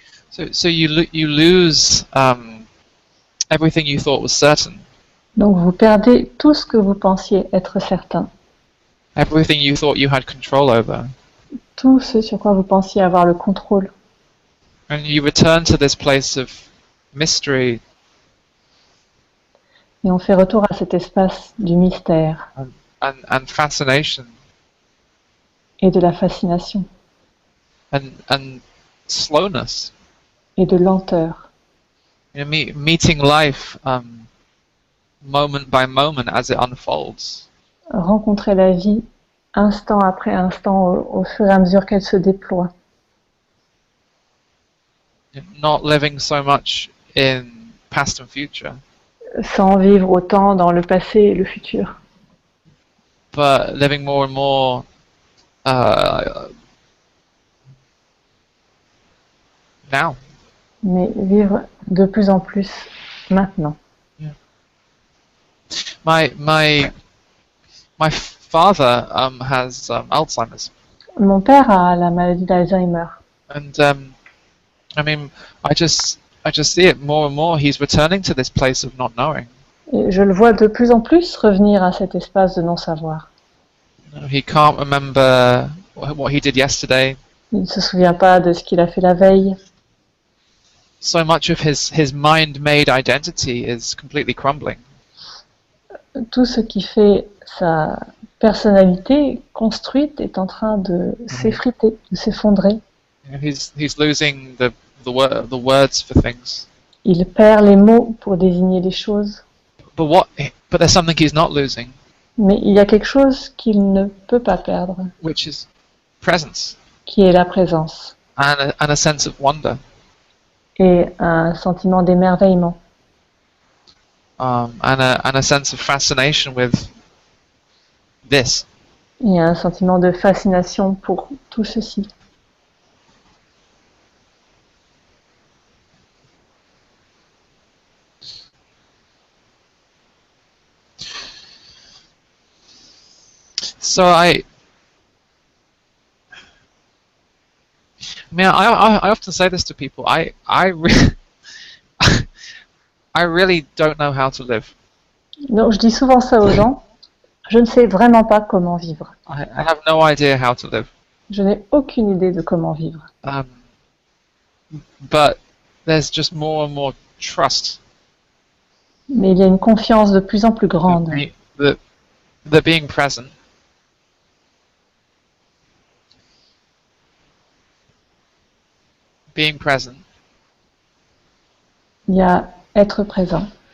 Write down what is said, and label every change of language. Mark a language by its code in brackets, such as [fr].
[en] So you lose everything you thought was certain. [fr] Donc, vous perdez tout ce que vous pensiez être certain. [en] Everything you thought you had control over. [fr] Tout ce sur quoi vous pensiez avoir le contrôle. [en] And you return to this place of mystery [fr] Et on fait retour à cet espace du mystère [en] and fascination [fr] et de la fascination [en] and slowness. [fr] et de lenteur. [en] You know, meeting life moment by moment as it unfolds. [fr] Rencontrer la vie instant après instant au fur et à mesure qu'elle se déploie. [en] Not living so much in past and future, [fr] Sans vivre autant dans le passé et le futur. [en] but living more and more now. [fr] Mais vivre de plus en plus maintenant. [en] My father has Alzheimer's, [fr] Mon père a la maladie d'Alzheimer. [en] and I mean, I just see it more and more. He's returning to this place of not knowing. [fr] Et je le vois de plus en plus revenir à cet espace de non-savoir. [en] He can't remember what he did yesterday. [fr] Il ne se souvient pas de ce qu'il a fait la veille. [en] So much of his mind-made identity is completely crumbling. [fr] Tout ce qui fait sa personnalité construite est en train de s'effriter, de s'effondrer. [en] He's losing the words for things. [fr] Il perd les mots pour désigner les choses. [en] But there's something he's not losing, [fr] Mais il y a quelque chose qu'il ne peut pas perdre, [en] which is presence [fr] qui est la présence [en] and a sense of wonder. [fr] et un sentiment d'émerveillement [en] And a sense of fascination with this. [fr] Il y a un sentiment de fascination pour tout ceci. [en] So I often say this to people. I really don't know how to live. [fr] Donc je dis souvent ça aux gens. Je ne sais vraiment pas comment vivre. [en] I have no idea how to live. [fr] Je n'ai aucune idée de comment vivre. [en] But there's just more and more trust. [fr] Mais il y a une confiance de plus en plus grande. [en] The being present. Being present. [fr] Il y a être présent.